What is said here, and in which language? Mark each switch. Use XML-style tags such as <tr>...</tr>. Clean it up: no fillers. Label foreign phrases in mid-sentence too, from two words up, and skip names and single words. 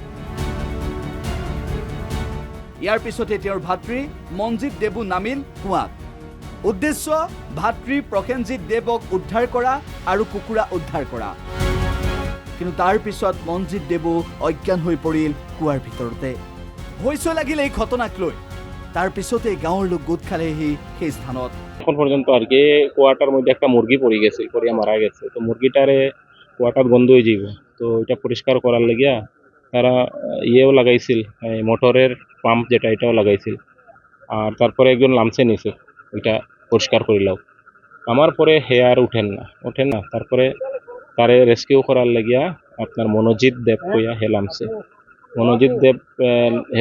<as>ইয়াৰ পিছতে তেওঁৰ ভাতৃ মনজিৎ দেৱো নামিল কুৱাত উদ্দেশ্য ভাতৃ প্ৰসেনজিৎ দেৱক উদ্ধাৰ কৰা আৰু কুকুৰা উদ্ধাৰ কৰা কিন্তু তাৰ পিছত মনজিৎ দেৱো অজ্ঞান হৈ পৰিল কুৱাৰ ভিতৰতে ভয়ছ লাগিল এই ঘটনাক লৈ তার পিছতে গাঁৱৰ লোক গোট খালেহি সেই স্থানত</as> <bn>এখন পর্যন্ত আর কি কুয়াটার মধ্যে একটা মুরগি পড়ে গেছে পড়িয়া মারা গেছে তো মুরগিটারে কুয়াটার গন্ধ হয়ে যাব তো এটা পরিষ্কার করার লাগিয়া তারা ইয়েও লাগাইছিল মোটরের পাম্প যেটা এটাও লাগাইছিল আর তারপরে একজন লামসে নিছে ওইটা পরিষ্কার করিলাম আমার পরে হেয়ার ওঠেন না তারপরে তারে রেস্কিউ করার লাগিয়া আপনার মনোজিৎ দেব কইয়া হে লামসে মনোজিৎ দেব হেও</bn>